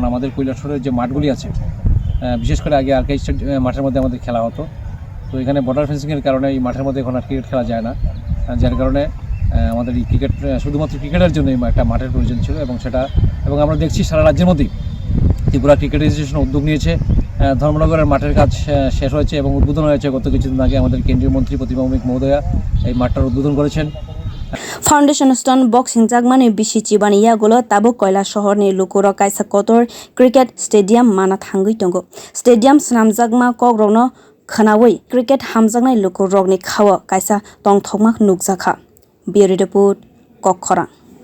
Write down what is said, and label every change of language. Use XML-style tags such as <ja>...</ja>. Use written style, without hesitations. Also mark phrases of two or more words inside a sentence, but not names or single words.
<bn>আমাদের কৈলাসহরের যে মাঠগুলি আছে বিশেষ করে আগে আর্কেড মাঠের মধ্যে আমাদের খেলা হতো তো এখানে বর্ডার ফেন্সিংয়ের কারণে এই মাঠের মধ্যে এখন আর ক্রিকেট খেলা যায় না যার কারণে আমাদের এই ক্রিকেট শুধুমাত্র ক্রিকেটের জন্য একটা মাঠের প্রয়োজন ছিল এবং আমরা দেখছি সারা রাজ্যের মধ্যেই ত্রিপুরা ক্রিকেট অ্যাসোসিয়েশন উদ্যোগ নিয়েছে ধর্মনগরের মাঠের কাজ শেষ হয়েছে এবং উদ্বোধন হয়েছে গত কিছুদিন আগে আমাদের কেন্দ্রীয় মন্ত্রী প্রতিমা ভৌমিক মহোদয়া এই মাঠটার উদ্বোধন করেছেন</bn> <en>Foundation Stone</en> <trp>Boksinjakma ni Bisi chibani yagulo tabok koilasohor ni luku kaisa kotor</trp> <en>cricket stadium</en> <trp>mana thangwi tongo stadium snamjakma kogrogno khanawi cricket hamjaknai luku rokni khawa kaisa tongthokma nukjakha</trp> <en>Bureau Report</en> <trp>Kokhora</trp>